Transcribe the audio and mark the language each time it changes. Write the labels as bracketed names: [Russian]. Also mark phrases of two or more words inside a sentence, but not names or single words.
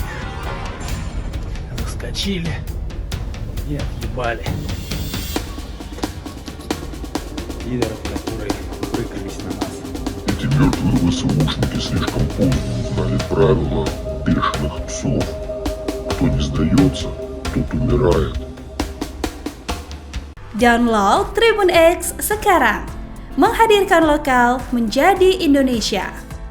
[Russian] Раскочили и отъебали пидоров, которые прыгались на нас. Эти мертвые ВСУшники слишком поздно узнали правила бешеных псов. Кто не сдается, тот умирает. [Indonesian] Download Tribun X sekarang, menghadirkan lokal menjadi Indonesia.